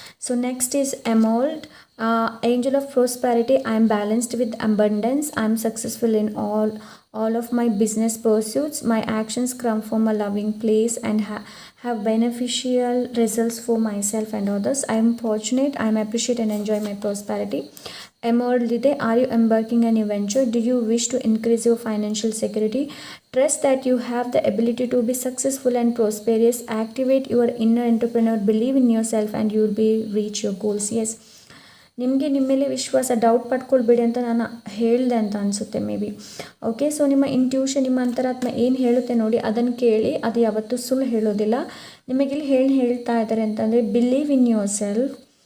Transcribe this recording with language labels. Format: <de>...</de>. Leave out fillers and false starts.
<en>So next is emerald, angel of prosperity. I am balanced with abundance. I am successful in all of my business pursuits. My actions come from a loving place and have beneficial results for myself and others. I am fortunate. I am appreciate and enjoy my prosperity. Emerald ide, are you embarking on a venture? Do you wish to increase your financial security? Trust that you have the ability to be successful and prosperous. Activate your inner entrepreneur. Believe in yourself and you will be reach your goals.</en> <kn>Yes, ನಿಮಗೆ ನಿಮ್ಮ ಮೇಲೆ ವಿಶ್ವಾಸ, doubt ಪಡ್ಕೊಳ್ಬೇಡಿ ಅಂತ ನಾನು ಹೇಳಿದೆ ಅಂತ ಅನಿಸುತ್ತೆ</kn> <en>Maybe.</en> <kn>Okay, so ನಿಮ್ಮ ಇಂಟ್ಯೂಷನ್, ನಿಮ್ಮ ಅಂತರಾತ್ಮ ಏನು ಹೇಳುತ್ತೆ ನೋಡಿ, ಅದನ್ನು ಕೇಳಿ, ಅದು ಯಾವತ್ತೂ ಸುಳ್ಳು ಹೇಳೋದಿಲ್ಲ. ನಿಮಗಿಲ್ಲಿ ಹೇಳ್ತಾ ಇದ್ದಾರೆ ಅಂತಂದರೆ</kn> <en>Believe in yourself.</en>